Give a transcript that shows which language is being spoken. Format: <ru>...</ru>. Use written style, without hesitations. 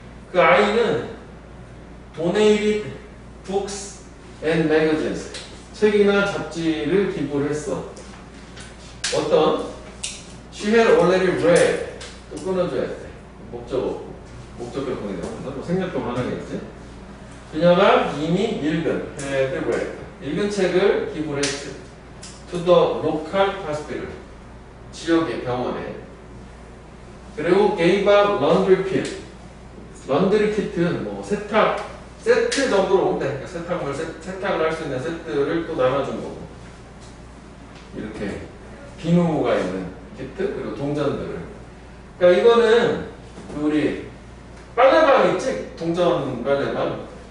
<ko>그 아이는</ko> <en>donated books and magazines,</en> <ko>책이나 잡지를 기부를 했어. 어떤?</ko> <en>She had already read.</en> <ko>또 끊어줘야 돼. 목적을 보내야 돼. 뭐 생략도 가능하겠지. 그녀가 이미 읽은,</ko> <en>had read,</en> <ko>읽은 책을 기부를 했지.</ko> <en>To the local hospital,</en> <ko>지역의 병원에.</ko> <en>그리고 gave up laundry kit.</en> <ko>laundry kit는 뭐 세탁 세트 정도로 보면 돼. 세탁을 할 수 있는 세트를 또 나눠준 거고. 이렇게 비누가 있는 키트 그리고 동전들을. 그러니까 이거는 우리 빨래방 있지? 동전 빨래방.</ko>